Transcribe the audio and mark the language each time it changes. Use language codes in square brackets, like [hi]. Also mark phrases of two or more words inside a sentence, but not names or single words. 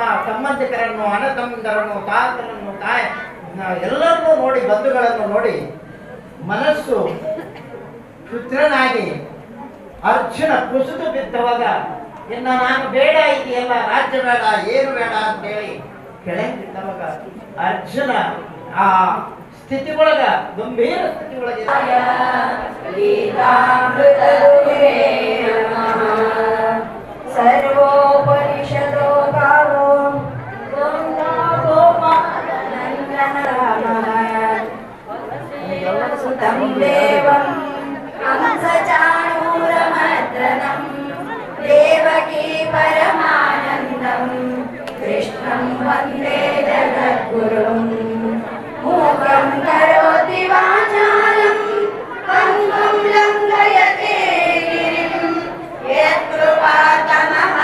[kn] ಸಂಬಂಧಿಕರನ್ನು, ಅಣ್ಣತಮ್ಮಂದರನ್ನು, ತಾತರನ್ನು, ಎಲ್ಲರನ್ನೂ ನೋಡಿ, ಬಂಧುಗಳನ್ನು ನೋಡಿ ಮನಸ್ಸು ಕ್ಷುದ್ರನಾಗಿ ಅರ್ಜುನ ಕುಸಿದು ಬಿದ್ದವಾಗ, ಇನ್ನು ನಾನು ಬೇಡ, ಇದೆಯಲ್ಲ ರಾಜ್ಯ ಬೇಡ, ಏನು ಬೇಡ ಅಂತೇಳಿ ಕೆಳಗೆ ಬಿದ್ದವಾಗ ಅರ್ಜುನ ಆ ಸ್ಥಿತಿ ಒಳಗ, ಗಂಭೀರ ಸ್ಥಿತಿ ಒಳಗೆ [sa] ಸರ್ವೋಪನಿಷದೋ ಗಾವೋ ಸುತಂ ದೇವಂ ಹಂಸಚಾಣೂರಮರ್ದನಂ ದೇವಕೀ ಪರಮಾನಂದಂ ಕೃಷ್ಣಂ ವಂದೇ ಜಗದ್ಗುರುಂ ಮೂಕಂ ಕರೋತಿ ವಾಚಾಲಂ ಪಂಗುಂ ಲಂಘಯತೆ ಗಿರಿಂ ಯತ್ಕೃಪಾತಮಹಂ